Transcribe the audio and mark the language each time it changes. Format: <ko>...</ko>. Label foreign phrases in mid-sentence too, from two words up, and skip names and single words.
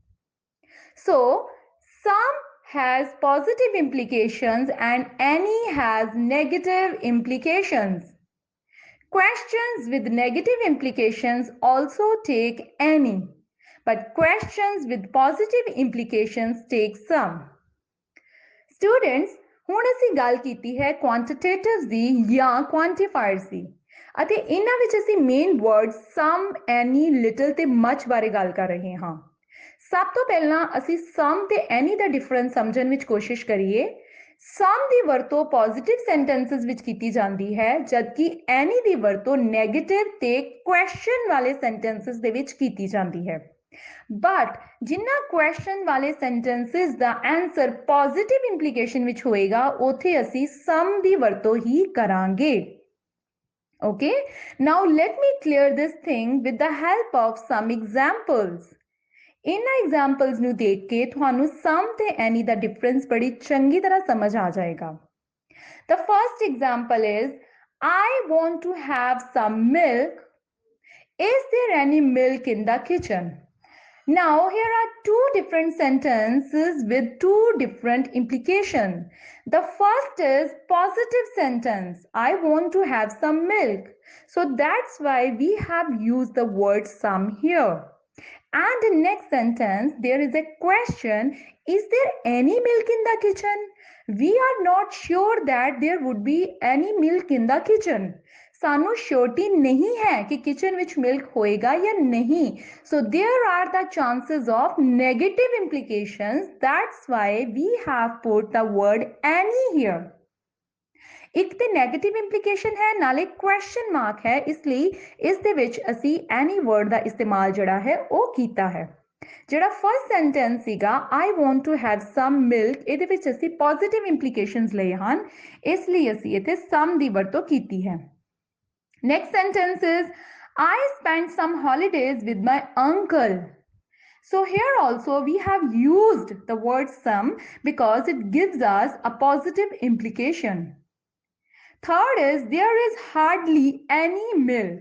<en>So some has positive implications and any has negative implications. Questions with negative implications also take any, but questions with positive implications take some. Students,</en> <pa>ਹੁਣ ਅਸੀਂ ਗੱਲ ਕੀਤੀ ਹੈ quantitatives ਦੀ ਜਾਂ quantifiers ਦੀ ਅਤੇ ਇਹਨਾਂ ਵਿੱਚ ਅਸੀਂ</pa> <en>main word some, any, little</en> <pa>ਤੇ much ਬਾਰੇ ਗੱਲ ਕਰ ਰਹੇ ਹਾਂ। ਸਭ ਤੋਂ ਪਹਿਲਾਂ ਅਸੀਂ some ਤੇ any ਦਾ ਡਿਫਰੈਂਸ ਸਮਝਣ ਵਿੱਚ ਕੋਸ਼ਿਸ਼ ਕਰੀਏ। some ਦੀ ਵਰਤੋਂ</pa> <en>positive sentences</en> <pa>ਵਿੱਚ ਕੀਤੀ ਜਾਂਦੀ ਹੈ ਜਦਕਿ any ਦੀ ਵਰਤੋਂ ਨੈਗੇਟਿਵ ਤੇ ਕੁਐਸਚਨ ਵਾਲੇ ਸੈਂਟੈਂਸਸ ਦੇ ਵਿੱਚ ਕੀਤੀ ਜਾਂਦੀ ਹੈ। ਬਟ ਜਿੰਨਾ ਕੁਐਸਚਨ ਵਾਲੇ ਸੈਂਟੈਂਸਸ ਦਾ ਆਨਸਰ</pa> <en>positive implication</en> <pa>ਵਿੱਚ ਹੋਏਗਾ ਉਥੇ ਅਸੀਂ some ਦੀ ਵਰਤੋਂ ਹੀ ਕਰਾਂਗੇ।</pa> <en>Okay, now let me clear this thing with the help of some examples.</en> <pa>ਇਹਨਾਂ ਐਗਜ਼ਾਮਪਲਸ ਨੂੰ ਦੇਖ ਕੇ ਤੁਹਾਨੂੰ some ਤੇ any ਦਾ ਡਿਫਰੈਂਸ ਬੜੀ ਚੰਗੀ ਤਰ੍ਹਾਂ ਸਮਝ ਆ ਜਾਏਗਾ।</pa> <en>The first example is I want to have some milk. Is there any milk in the kitchen? Now here are two different sentences with two different implications. The first is positive sentence. I want to have some milk. So that's why we have used the word some here. And in next sentence, there is a question, is there any milk in the kitchen? We are not sure that there would be any milk in the kitchen.</en> <pa>ਸਾਨੂੰ ਸ਼ੋਰਟੀ ਨਹੀਂ ਹੈ ਕਿ ਕਿਚਨ ਵਿੱਚ ਮਿਲਕ ਹੋਏਗਾ ਜਾਂ ਨਹੀਂ।</pa> <en>So there are the chances of negative implications. That's why we have put the word any here.</en> <pa>ਇੱਕ ਤੇ</pa> <en>negative implication</en> <pa>ਹੈ ਨਾਲੇ</pa> <en>question mark</en> <pa>ਹੈ, ਇਸ ਲਈ ਇਸ ਦੇ ਵਿੱਚ ਅਸੀਂ</pa> <en>any word</en> <pa>ਦਾ ਇਸਤੇਮਾਲ ਜਿਹੜਾ ਹੈ ਉਹ ਕੀਤਾ ਹੈ। ਜਿਹੜਾ ਫਸਟ ਸੈਂਟੈਂਸ ਸੀਗਾ</pa> <en>I want to have some milk,</en> <pa>ਇਹਦੇ ਵਿੱਚ ਅਸੀਂ</pa> <en>positive implications</en> <pa>ਲਏ ਹਨ, ਇਸ ਲਈ ਅਸੀਂ ਇੱਥੇ some ਦੀ ਵਰਤੋਂ ਕੀਤੀ ਹੈ।</pa> <en>Next sentence is I spent some holidays with my uncle. So here also we have used the word some because it gives us a positive implication. Third is there is hardly any milk.</en>